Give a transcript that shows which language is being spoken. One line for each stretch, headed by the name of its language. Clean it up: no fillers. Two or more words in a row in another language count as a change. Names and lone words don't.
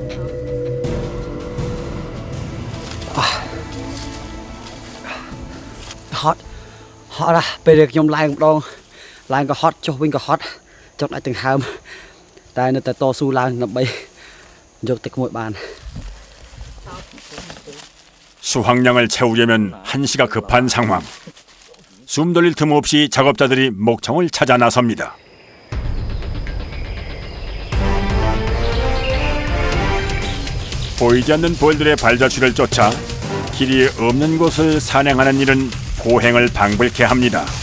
English: hot hot
Khmer: ពេលខ្ញុំឡើងម្ដងឡើងក៏ hot ចុះវិញក៏ hot ចុះដល់ទាំងហើមតែនៅតែតស៊ូឡើងដើម្បីយកទឹកមួយបាន
Korean: 수확량을 채우려면 한시가 급한 상황. 숨 돌릴 틈 없이 작업자들이 목청을 찾아 나섭니다. 보이지 않는 벌들의 발자취를 쫓아 길이 없는 곳을 산행하는 일은 고행을 방불케 합니다.